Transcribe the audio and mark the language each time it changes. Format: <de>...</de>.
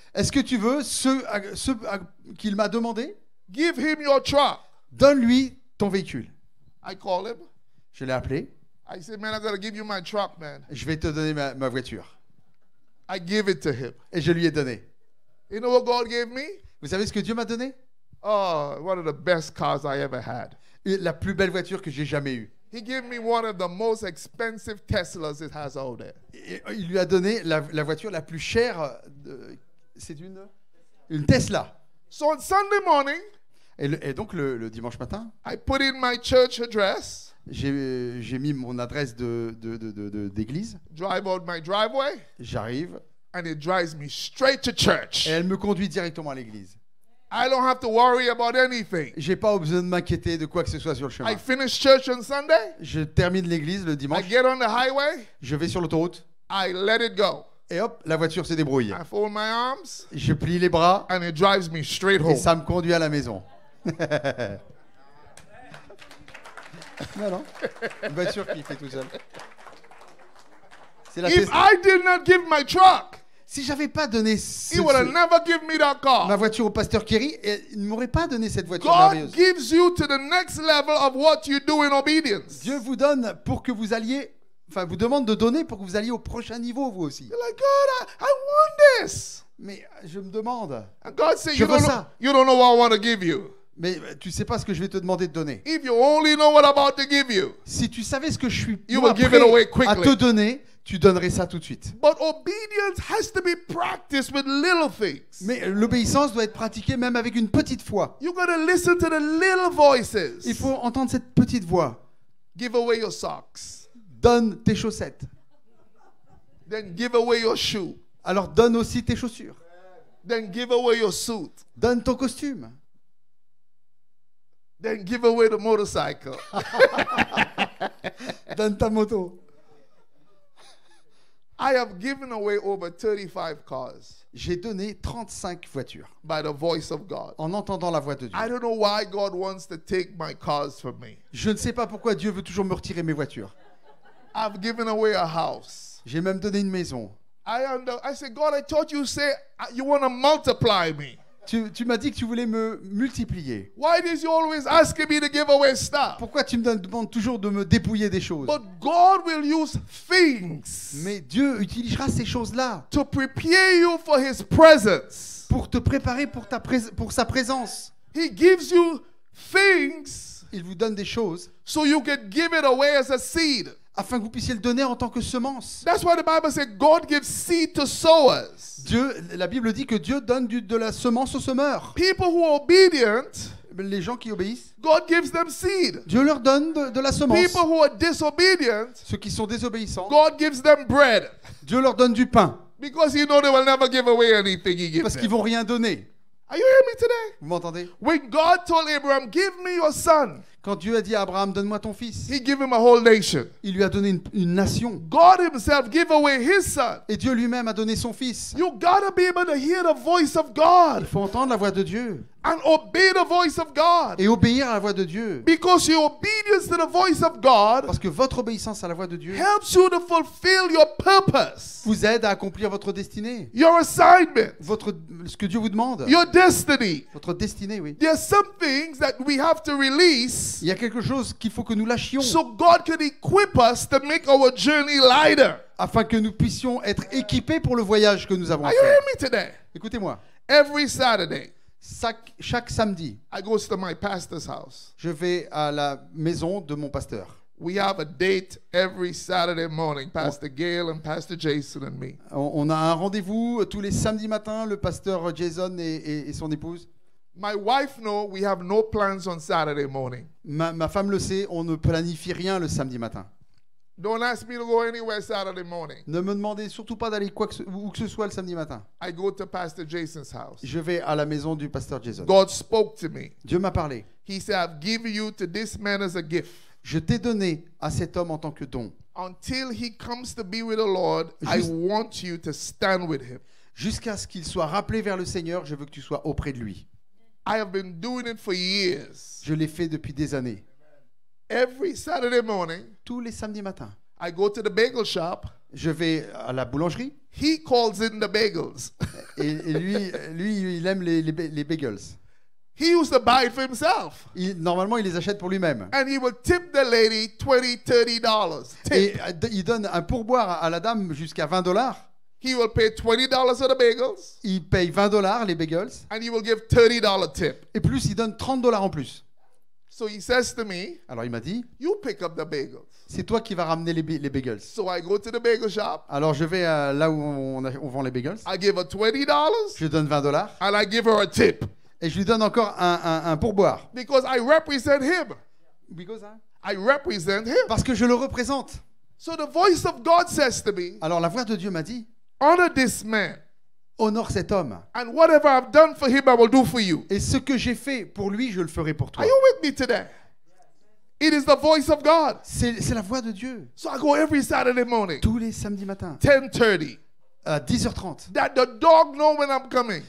<fr>Est-ce que tu veux ce qu'il m'a demandé?</fr> <en>Give him your truck.</en> <fr>Donne-lui ton véhicule.</fr> <en>I call him.</en> <fr>Je l'ai appelé.</fr> <en>I said, man, I got to give you my truck, man.</en> <fr>Je vais te donner ma voiture.</fr> <en>I give it to him.</en> <fr>Et je lui ai donné.</fr> <en>You know what God gave me?</en> <fr>Vous savez ce que Dieu m'a donné?</fr> <en>Oh, one of the best cars I ever had.</en> <fr>La plus belle voiture que j'ai jamais eue.</fr> <en>He gave me one of the most expensive Teslas it has out there.</en> <fr>Et il lui a donné la voiture la plus chère. C'est une Tesla.</fr> <en>So on Sunday morning,</en> <fr>Et donc le dimanche matin,</fr> <en>I put in my church address,</en> <fr>j'ai mis mon adresse d'église.</fr> <en>drive out my driveway,</en> <fr>J'arrive</fr> <en>and it drives me straight to church.</en> <fr>et elle me conduit directement à l'église.</fr> <en>I don't have to worry about anything.</en> <fr>J'ai pas besoin de m'inquiéter de quoi que ce soit sur le chemin.</fr> <en>I finish church on Sunday,</en> <fr>Je termine l'église le</fr> <en>I</en> <fr>dimanche,</fr> <en>get on the highway,</en> <fr>je vais sur l'autoroute</fr> <en>I let it go.</en> <fr>et hop, la voiture se débrouille.</fr> <en>I fold my arms,</en> <fr>Je plie les bras</fr> <en>and it drives me straight</en> <fr>et</fr> <en>home.</en> <fr>ça me conduit à la maison. Non, une voiture qui fait tout seul. C'est la</fr> <en>If</en> <fr>Tesla.</fr> <en>I did not give my truck,</en> <fr>Si j'avais pas donné</fr> <en>he would have never given me that</en> <fr>ma</fr> <en>car.</en> <fr>voiture au pasteur Kerry, il ne m'aurait pas donné cette voiture</fr> <en>God</en> <fr>merveilleuse.</fr> <en>gives you to the next level of what you do in obedience.</en> <fr>Dieu vous donne pour que vous alliez, enfin vous demande de donner pour que vous alliez au prochain niveau vous aussi.</fr> <en>You're like, God, I want this.</en> <fr>Mais je me demande,</fr> <en>And God said,</en> <fr>Je</fr> <en>you</en> <fr>veux</fr> <en>don't, know,</en> <fr>ça.</fr> <en>you don't know what I want to give you.</en> <fr>mais tu sais pas ce que je vais te demander de donner.</fr> <en>If you only know what I'm about to give you.</en> <fr>Si tu savais ce que je suis</fr> <en>You</en> <fr>moi,</fr> <en>will give</en> <fr>prêt</fr> <en>it away</en> <fr>à</fr> <en>quickly.</en> <fr>te donner, tu donnerais ça tout de suite.</fr> <en>But obedience has to be practiced with little things.</en> <fr>Mais l'obéissance doit être pratiquée même avec une petite foi.</fr> <en>You got to listen to the little voices.</en> <fr>Il faut entendre cette petite voix.</fr> <en>Give away your socks.</en> <fr>Donne tes chaussettes.</fr> <en>Then give away your shoe.</en> <fr>Alors donne aussi tes chaussures.</fr> <en>Then give away your suit.</en> <fr>Donne ton costume.</fr> <en>Then give away the motorcycle.</en> <fr>Donne ta moto.</fr> <en>I have given away over 35 cars</en> <fr>J'ai donné 35 voitures</fr> <en>by the voice of God.</en> <fr>en entendant la voix de Dieu.</fr> <en>I don't know why God wants to take my cars from me.</en> <fr>Je ne sais pas pourquoi Dieu veut toujours me retirer mes voitures.</fr> <en>I've given away a house.</en> <fr>J'ai même donné une maison.</fr> <en>I said, God, I thought you say you want to multiply me.</en> <fr>Tu m'as dit que tu voulais me multiplier.</fr> <en>Why did you always asking me to give away stuff?</en> <fr>Pourquoi tu me demandes toujours de me dépouiller des choses?</fr> <en>But God will use things</en> <fr>Mais Dieu utilisera ces choses-là</fr> <en>to prepare you for His presence.</en> <fr>pour te préparer pour sa présence.</fr> <en>He gives you things</en> <fr>Il vous donne des choses</fr> <en>so you can give it away as a seed.</en> <fr>afin que vous puissiez le donner en tant que semence.</fr> <en>That's why the Bible said God gives seed to sowers.</en> <fr>La Bible dit que Dieu donne de la semence au semeur.</fr> <en>People who are obedient,</en> <fr>les gens qui obéissent,</fr> <en>God gives them seed.</en> <fr>Dieu leur donne de la semence.</fr> <en>People who are disobedient,</en> <fr>Ceux qui sont désobéissants,</fr> <en>God gives them bread.</en> <fr>Dieu leur donne du pain.</fr> <en>Because you know they will never give away anything he gives</en> <fr>Parce qu'ils</fr> <en>them.</en> <fr>vont rien donner.</fr> <en>Are you hearing me today?</en> <fr>Vous m'entendez?</fr> <en>When God told Abraham, give me your son,</en> <fr>Quand Dieu a dit à Abraham, donne-moi ton fils,</fr> <en>he gave him a whole nation.</en> <fr>il lui a donné une nation.</fr> <en>God himself gave away his son.</en> <fr>Et Dieu lui-même a donné son fils.</fr> <en>You gotta be able to hear the voice of</en> <fr>Il</fr> <en>God</en> <fr>faut entendre la voix de Dieu</fr> <en>and obey the voice of God.</en> <fr>et obéir à la voix de Dieu.</fr> <en>Because your obedience to the voice of God</en> <fr>Parce que votre obéissance à la voix de Dieu</fr> <en>helps you to fulfill your purpose,</en> <fr>vous aide à accomplir votre destinée.</fr> <en>your assignment,</en> <fr>Ce que Dieu vous demande.</fr> <en>your destiny.</en> <fr>Votre destinée, oui.</fr> <en>There are some things that we have to release</en> <fr>Il y a quelque chose qu'il faut que nous lâchions</fr> <en>so God can equip us to make our journey lighter.</en> <fr>afin que nous puissions être équipés pour le voyage que nous avons à</fr> <en>Are you</en> <fr>faire.</fr> <en>hearing me today?</en> <fr>Écoutez-moi,</fr> <en>Every Saturday,</en> <fr>chaque samedi,</fr> <en>I go to my pastor's house.</en> <fr>je vais à la maison de mon pasteur.</fr> <en>We have a date every Saturday morning, Pastor Gail and Pastor Jason and me.</en> <fr>On a un rendez-vous tous les samedis matins, le pasteur Jason et son épouse.</fr> <en>My wife knows we have no plans on Saturday morning.</en> <fr>Ma femme le sait, on ne planifie rien le samedi matin.</fr> <en>Don't ask me to go anywhere Saturday morning.</en> <fr>Ne me demandez surtout pas d'aller où que ce soit le samedi matin.</fr> <en>I go to Pastor Jason's house.</en> <fr>Je vais à la maison du pasteur Jason.</fr> <en>God spoke to me.</en> <fr>Dieu m'a parlé.</fr> <en>He said, I've given you to this man as a gift.</en> <fr>Je t'ai donné à cet homme en tant que don.</fr> <en>Until he comes to be with the Lord, I want you to stand with him.</en> <fr>Jusqu'à ce qu'il soit rappelé vers le Seigneur, je veux que tu sois auprès de lui.</fr> <en>I have been doing it for years.</en> <fr>Je l'ai fait depuis des années.</fr> <en>Every Saturday morning,</en> <fr>Tous les samedis matins,</fr> <en>I go to the bagel shop.</en> <fr>je vais à la boulangerie</fr> <en>He calls in the bagels.</en> <fr>et lui, il aime les bagels.</fr> <en>He used to buy it for himself.</en> <fr>Normalement, il les achète pour lui-même.</fr> <en>And he would tip the lady $20, $30.</en> <fr>Et</fr> <en>Tip.</en> <fr>il donne un pourboire à la dame jusqu'à $20.</fr> <en>He will pay $20 for the bagels.</en> <fr>Il paye $20 les bagels.</fr> <en>And he will give $30 tip.</en> <fr>Et plus, il donne $30 en plus.</fr> <en>So he says to me,</en> <fr>Alors il m'a dit,</fr> <en>you pick up the bagels.</en> <fr>c'est toi qui vas ramener les bagels.</fr> <en>So I go to the bagel shop.</en> <fr>Alors je vais là où on vend les bagels.</fr> <en>I give her $20</en> <fr>Je lui donne $20</fr> <en>and I give her a tip.</en> <fr>et je lui donne encore un pourboire.</fr> <en>Because I represent him. Because, I represent him.</en> <fr>Parce que je le représente.</fr> <en>So the voice of God says to me,</en> <fr>Alors la voix de Dieu m'a dit,</fr> <en>honor this man.</en> <fr>honore cet homme.</fr> <en>And whatever I've done for him, I will do for you.</en> <fr>Et ce que j'ai fait pour lui, je le ferai pour toi.</fr> <en>Are you with me today? It is the voice of God.</en> <fr>C'est la voix de Dieu.</fr> <en>So I go every Saturday morning,</en> <fr>Tous les samedis matins,</fr> <en>10:30.</en> <fr>à 10h30.</fr> <en>That the dog know when I'm coming.</en>